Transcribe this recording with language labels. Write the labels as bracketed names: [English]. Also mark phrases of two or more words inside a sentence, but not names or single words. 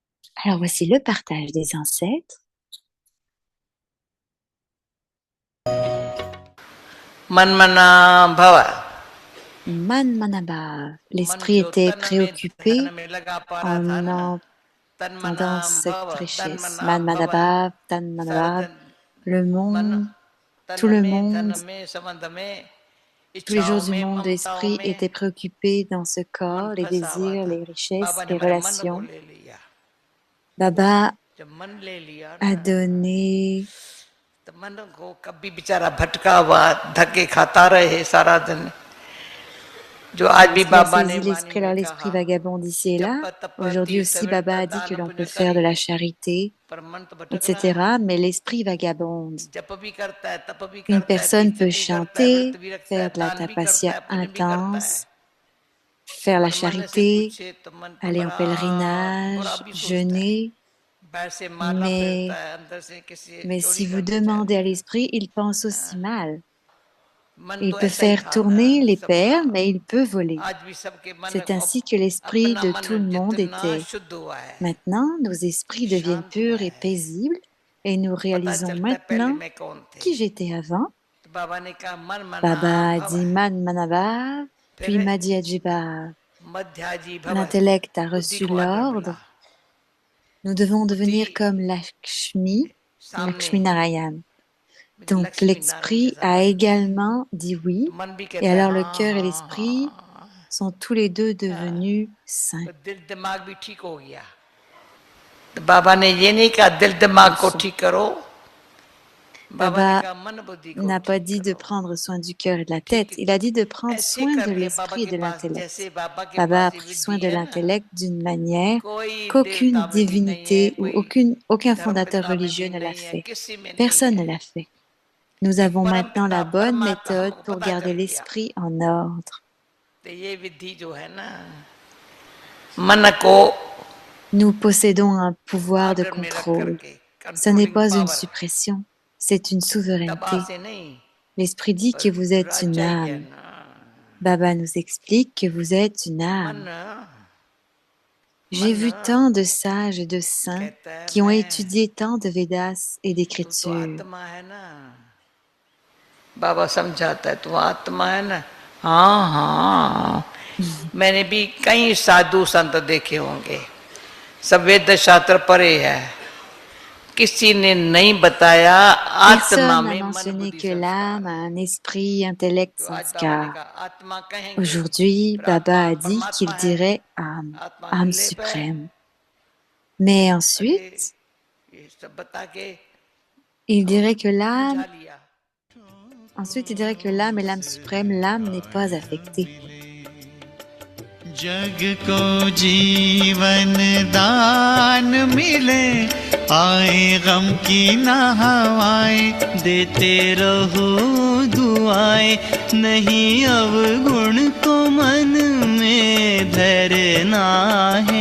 [French] Alors voici le partage des ancêtres. [Hindi] Manmana Bhava. Manmanabha, मन [French] l'esprit [Hindi] जो [French] était [Hindi] तन में धन [French] préoccupé [Hindi] में लगा पड़ा था [French] en [Hindi] ना, तन मना [French] entendant cette [Hindi] भव, तन [French] richesse. [Hindi] मना भव, Manmanabha, सारा Tanmanabha, दिन [French] le [Hindi] मन, [French] monde, [Hindi] तन [French] tout le [Hindi] में [French] monde, [Hindi] धन में संबंध में [French] tous les jours [Hindi] इच्छाओं [French] du [Hindi] में [French] monde, [Hindi] ममताओं [French] l'esprit [Hindi] में [French] était préoccupé dans ce [Hindi] मन [French] corps, les [Hindi] फंसा हुआ [French] désirs, [Hindi] था। [French] les richesses, [Hindi] बाबा ने [French] les [Hindi] हमारे मन को [French] relations. [Hindi] ले लिया। [French] Baba [Hindi] जब मन ले लिया [French] a [Hindi] ना, [French] donné. [Hindi] तो मन को कभी बेचारा भटका हुआ धक्के खाता रहे सारा दिन, जो आज भी [French] Lorsqu'il a [Hindi] बाबा ने [French] saisi [Hindi] वाणी [French] l'esprit, [Hindi] में [French] alors [Hindi] कहा, [French] l'esprit vagabonde ici et là. [Hindi] जप तप [French] Aujourd'hui [Hindi] तीर्थ [French] aussi, Baba [Hindi] विरता [French] a dit [Hindi] दान [French] que l'on peut [Hindi] पुण्य [French] faire de [Hindi] करी, [French] la charité, [Hindi] पर मन तो भटक रहा है। [French] etc. Mais l'esprit vagabonde. [Hindi] जप भी करता है, तप भी [French] Une [Hindi] करता है, [French] personne [Hindi] तीर्थ [French] peut [Hindi] भी करता है, व्रत [French] chanter, [Hindi] भी रखता है, [French] faire de la [Hindi] दान भी करता [French] tapasya [Hindi] है, पुण्य भी करता है, [French] intense, faire la [Hindi] पर मन से [French] charité, [Hindi] पूछे तो मन तो [French] aller en [Hindi] बड़ा बुरा [French] pèlerinage, [Hindi] भी सोचता है। [French] jeûner. [Hindi] बाहर से मारना फिरता [French] Mais, [Hindi] है, अंदर से किसी [French] mais [Hindi] चोरी [French] si vous [Hindi] करनी चाहता [French] demandez à [Hindi] है। [French] l'esprit, il pense aussi mal. [Hindi] मन [French] Il [Hindi] तो [French] peut [Hindi] ऐसा ही [French] faire [Hindi] था ना [French] tourner les [Hindi] सबका, [French] perles, mais il peut voler. [Hindi] आज भी सबके मन [French] C'est [Hindi] को [French] ainsi que l'esprit [Hindi] अपना [French] de [Hindi] मन [French] tout le monde [Hindi] जितना [French] était. [Hindi] शुद्ध हुआ है, [French] Maintenant, nos esprits deviennent [Hindi] शांत हुआ [French] purs et [Hindi] है, [French] paisibles et nous [Hindi] पता [French] réalisons [Hindi] चलता है पहले [French] maintenant [Hindi] मैं कौन थे। [French] qui j'étais avant. [Hindi] तो बाबा ने कहा मन मना [French] Baba a [Hindi] भव, [French] dit [Hindi] Man Manava, फिर [French] puis [Hindi] Madi Ajiba. मध्याजी भव, [French] L'intellect a [Hindi] बुद्धि [French] reçu [Hindi] को आदर मिला। [French] l'ordre. Nous devons [Hindi] बुद्धि [French] devenir comme Lakshmi, [Hindi] सामने [French] Lakshmi Narayan. Donc [Hindi] लक्ष्मी नारायण [French] l'esprit [Hindi] जैसा [French] a [Hindi] बन, [French] également dit [Hindi] तो [French] oui, [Hindi] मन भी [French] et [Hindi] कहता है [French] alors le [Hindi] हाँ [French] cœur et [Hindi] हाँ [French] l'esprit [Hindi] हाँ, [French] sont tous les deux devenus saints. [Hindi] तो दिल दिमाग भी ठीक हो गया। तो बाबा ने ये नहीं कहा दिल दिमाग [French] Le [Hindi] को [French] son. [Hindi] ठीक करो, बाबा ने [French] Baba [Hindi] कहा मन बुद्धि को [French] n'a pas [Hindi] ठीक [French] dit de [Hindi] करो। [French] prendre soin du cœur et de la tête, [Hindi] ठीक [French] il a dit de prendre [Hindi] ऐसे [French] soin de [Hindi] कर ले बाबा [French] l'esprit et [Hindi] के [French] de [Hindi] पास, जैसे [French] l'intellect. [Hindi] बाबा के [French] Baba a [Hindi] पास ये [French] pris soin [Hindi] विधि [French] de [Hindi] है ना, [French] l'intellect d'une manière [Hindi] कोई [French] qu'aucune [Hindi] देवता में भी नहीं है, [French] divinité ou [Hindi] कोई [French] aucun [Hindi] धर्म [French] fondateur [Hindi] पिता में [French] religieux [Hindi] भी [French] ne l'a [Hindi] नहीं है, [French] fait. [Hindi] किसी में नहीं [French] Personne [Hindi] है। [French] ne l'a fait. Nous [Hindi] एक [French] avons [Hindi] परम [French] maintenant [Hindi] पिता [French] la bonne [Hindi] परमात्मा [French] méthode [Hindi] हमको [French] pour [Hindi] पता चल [French] garder [Hindi] गया। [French] l'esprit en ordre. [Hindi] तो ये विधि जो है ना, मन को [French] Nous possédons un pouvoir de [Hindi] ऑर्डर में रख [French] contrôle. [Hindi] करके, [French] Ce n'est [Hindi] कंट्रोलिंग [French] pas une [Hindi] पावर, [French] suppression, c'est une [Hindi] दबा [French] souveraineté. [Hindi] से नहीं, [French] L'esprit dit [Hindi] पर [French] que vous êtes une [Hindi] राजा ही है [French] âme. [Hindi] ना। [French] Baba nous explique que vous êtes une [Hindi] मन [French] âme. J'ai [Hindi] मन [French] vu tant de sages et de saints [Hindi] कहता है [French] qui ont [Hindi] मैं, [French] étudié tant de Védas et [Hindi] तू तो [French] d'écritures. [Hindi] आत्मा है ना। बाबा समझाता है तू आत्मा है ना, हाँ हाँ। मैंने भी कई साधु संत देखे होंगे, सब वेद शास्त्र पढ़े है, किसी ने नहीं बताया आत्मा [French] Personne n'a [Hindi] में मन [French] mentionné [Hindi] बुद्धि [French] que [Hindi] संस्कार [French] l'âme a [Hindi] है। [French] un esprit, intellect, [Hindi] तो आज बाबा ने [French] sanskar. [Hindi] कहा आत्मा कहेंगे, [French] Aujourd'hui, [Hindi] फिर [French] Baba [Hindi] आत्मा [French] a dit qu'il [Hindi] परमात्मा है, [French] dirait âme, [Hindi] आत्मा [French] âme [Hindi] निर्लेप है। [French] suprême. Mais [Hindi] अरे [French] ensuite, [Hindi] ये सब बता के [French] il [Hindi] अब [French] dirait que l'âme, [Hindi] बुझा लिया। [French] ensuite il dirait que l'âme est l'âme suprême, l'âme n'est pas affectée. [Hindi] जग को जीवन दान मिले, आए गम की ना हवाएं, देते रहो दुआएं, नहीं अवगुण को मन में धरना है।